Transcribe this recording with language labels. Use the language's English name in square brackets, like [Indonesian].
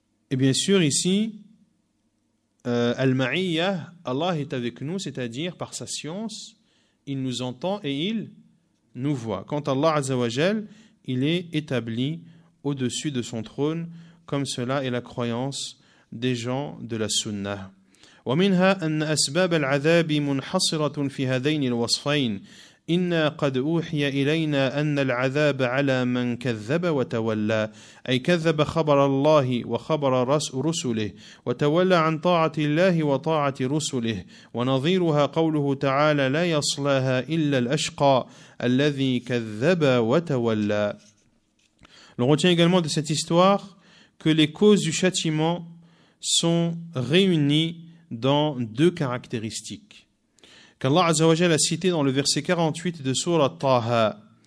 [French] Et bien sûr ici Al-Ma'iyya, Allah est avec nous, c'est-à-dire par sa science il nous entend et il nous voit. Quant à Allah Azza wa Jal, il est établi au-dessus de son trône, comme cela est la croyance des gens de la Sunnah. [Arabic] ومنها أن أسباب العذاب منحصرة في هذين الوصفين إنا قد أوحي إلينا أن العذاب على من كذب وتولى أي كذب خبر الله وخبر رسله وتولى عن طاعة الله وطاعة رسله ونظيرها قوله تعالى لا يصلاها إلا الأشقى الذي كذب وتولى. [French] On retient également de cette histoire que les causes du châtiment sont réunies dans deux caractéristiques qu'Allah Azza wa Jalla a cité dans le verset 48 de Sourate Taha.